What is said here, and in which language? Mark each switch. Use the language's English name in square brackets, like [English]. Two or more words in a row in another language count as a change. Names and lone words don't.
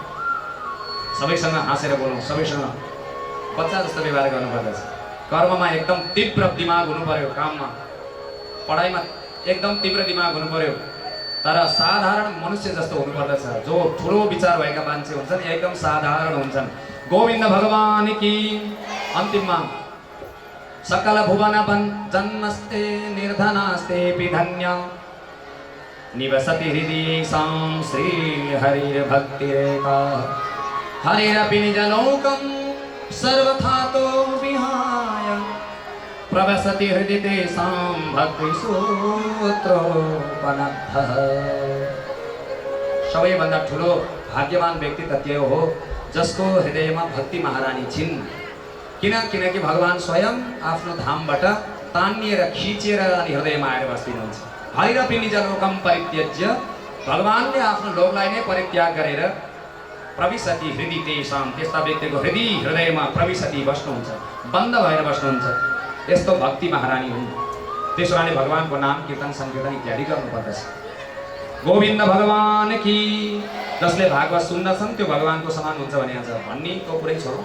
[Nepali] सबैसँग हाँसेर बोलौँ, सबैसँग बच्चा जस्तो व्यवहार गर्नुपर्दछ। कर्ममा एकदम तीव्र दिमाग हुनु पर्यो, काममा पढाइमा एकदम तीव्र दिमाग हुनु पर्यो, तर साधारण मनुष्य जस्तो हुनुपर्दछ। जो ठुलो विचार भएका मान्छे हुन्छन् एकदम साधारण हुन्छन्। गोविन्द भगवान की। [Sanskrit] अन्तिममा सकल भुवन जन्मस्ते निर्धनास्ते धन्य निवसति हृदय सां श्री हरिर्भक्तिरेका हरिरपि निजलोकं सर्वथा तो विहाय प्रवसति हृदय तेषां भक्तिसूत्रोपनद्धः। [Nepali] सबैभन्दा ठुलो भाग्यवान व्यक्ति त त्यो हो जसको हृदयमा भक्ति महारानी छिन्। किनकि भगवान स्वयं आफ्नो धामबाट तानिएर खिचेर अनि हृदयमा आएर बस्दिनुहुन्छ। [Sanskrit] हरिरपि निजलोकं परित्यज्य, [Nepali] भगवानले आफ्नो लोकलाई नै परित्याग गरेर [Sanskrit] प्रविशति हृदय तेषां, [Nepali] त्यस्ता व्यक्तिको हृदयमा प्रविशति बस्नुहुन्छ, बन्द भएर बस्नुहुन्छ। यस्तो भक्ति महारानी हुन्। त्यसो भने भगवानको नाम कीर्तन संकीर्तन इत्यादि गर्नुपर्दछ। गोविन्द भगवान की। जसले भागवत सुन्दछन् त्यो भगवानको समान हुन्छ भने आज भन्ने तो पुरै छोडौँ।